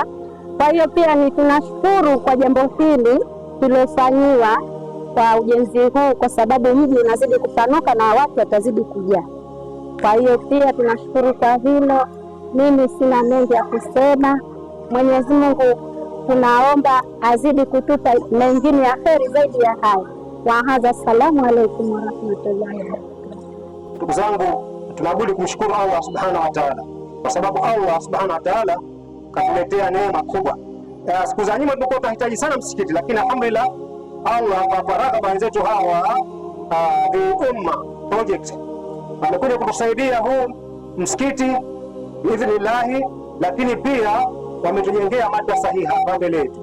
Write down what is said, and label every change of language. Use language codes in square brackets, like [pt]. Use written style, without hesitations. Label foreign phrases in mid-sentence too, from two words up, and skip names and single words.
[sw] Kwa hiyo pia ni tunashukuru kwa jambo hili tulofanyiwa kwa ujenzi huu, kwa sababu mji unazidi kupanuka na watu watazidi kujaa. Kwa hiyo pia tunashukuru kwa hilo. Mimi sina mengi ya kusema. Mwenyezi Mungu tunaomba azidi kutupa mengine ya kheri zaidi ya haya. [ar] وهذا، السلام عليكم ورحمة الله وبركاته. [sw] Ndugu zangu, tunabudi kumshukuru [ar] الله سبحانه وتعالى, [sw] kwa sababu [ar] الله سبحانه وتعالى [sw] katuletea neema kubwa. Siku za nyuma tulikuwa tunahitaji sana msikiti, lakini alhamdulillah Allah kwa raghaba wenzetu hawa The Umma Project wamekuja kutusaidia huu msikiti biidhnillahi, lakini pia wametujengea madrasa hii hapa mbele yetu.